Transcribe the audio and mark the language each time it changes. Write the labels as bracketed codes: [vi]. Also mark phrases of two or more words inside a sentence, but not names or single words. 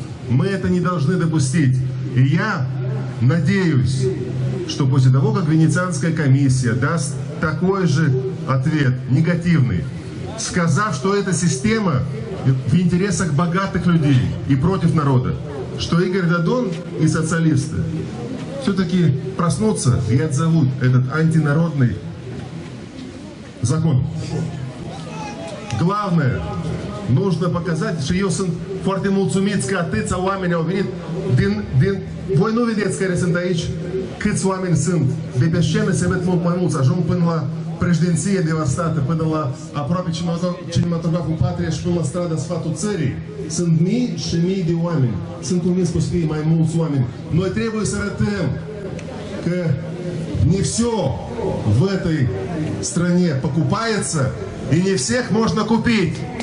[ru] Мы это не должны допустить. И я надеюсь, что после того, как Венецианская комиссия даст такой же ответ, негативный, сказав, что эта система в интересах богатых людей и против народа, что Игорь Додон и социалисты все-таки проснутся и отзовут этот антинародный закон. Главное, нужно показать, [ro] și eu sunt foarte mulțumiți că atâția oameni au venit voi nu vedeți care sunt aici, câți oameni sunt. De pe scenă se ved mult mai mulți, ajung până la președinție devastată, până la aproape cinematograful Patria și până la strada Sfatul Țării. Sunt mii și mii de oameni. Sunt convins că o să fie mai mulți oameni. Noi trebuie să arătăm că [ru] не все в этой стране покупается, и не всех можно купить.